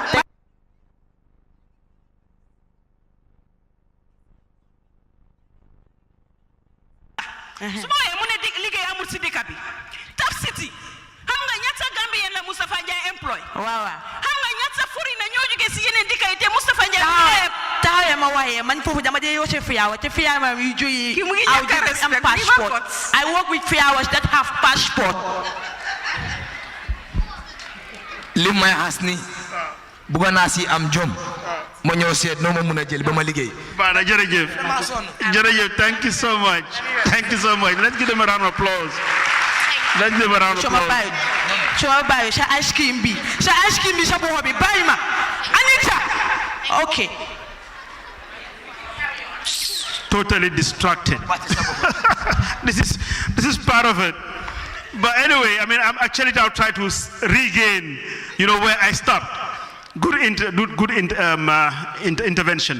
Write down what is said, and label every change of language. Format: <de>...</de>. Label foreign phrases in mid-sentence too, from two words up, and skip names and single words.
<wo>su ma woyee mu ne liggéey amul si dëkk bi Taf City xam nga ñaata Gambien la Moustapha Ndiaye employ waaw xam nga ñaata furi na ñoo jógee si yeneen dëkk yi te Moustapha Ndiaye taawee ma waaye man foofu dama dee yoo ci Fiyawa te Fiyawa yu jógee am passport</wo> <en>I work with Fiyawas that have passport</en> <wo>li may xas ni bugga naa si am jom ma ñëw seet noo ma mun a jël ba ma liggéey Bana jërëjëf jërëjëf</wo> <en>thank you so much let's give them a round of applause</en> <wo>suma bàyyi sa</wo> <en>ice cream</en> <wo>bi sa boxo bi bàyyi ma Anita okay</wo> <en>totally distracted this is part of it but anyway I mean I'm actually I'll try to regain where I stopped. Good intervention.</en>